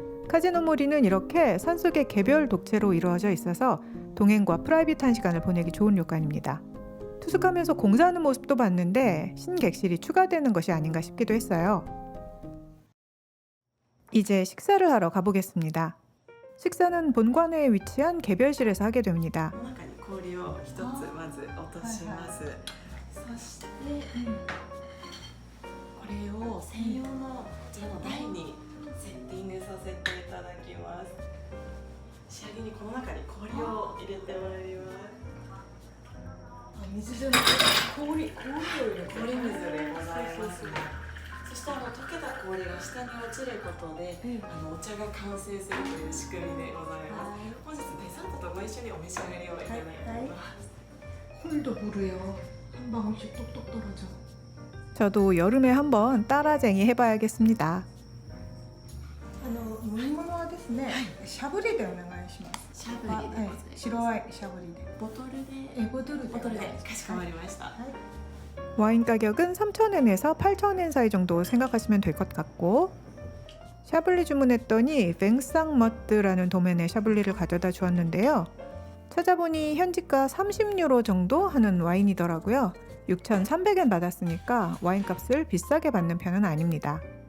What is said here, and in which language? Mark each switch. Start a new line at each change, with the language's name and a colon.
Korean: 카제노 모리는 이렇게 산속의 개별 독채로 이루어져 있어서 동행과 프라이빗한 시간을 보내기 좋은旅館입니다. 투숙하면서 공사하는 모습도 봤는데 신객실이 추가되는 것이 아닌가 싶기도 했어요. 이제 식사를 하러 가보겠습니다. 식사는 본관에 위치한 개별실에서 하게 됩니다.
Japanese: 中に氷を一つまず落とします、そして、これを専用のこちらの台にセッティングさせていただきます。仕上げにこの中に氷を入れてまいります。水じゃなくて氷を入れて氷水でございます。そして溶けた氷が下に落ちることで、お茶が完成するという仕組みでございます。本日デザートとご一緒にお召し上がりをいただいています。
Korean: 콜도 무르요. 한 방울씩 똑똑 떨어져. 저도 여름에 한번 따라쟁이 해봐야겠습니다.
Japanese: 飲み物はですですね。しゃぶりでお願いします。しゃぶりでございます。白いしゃぶりで。ボトルでボトルで。ボトルでかしこまりました。
Korean: 와인 가격은 3,000엔에서 8,000엔 사이 정도 생각하시면 될 것 같고, 샤블리 주문했더니 뱅상머트라는 도면의 샤블리를 가져다 주었는데요. 찾아보니 현지가 30유로 정도 하는 와인이더라고요. 6,300엔 받았으니까 와인값을 비싸게 받는 편은 아닙니다.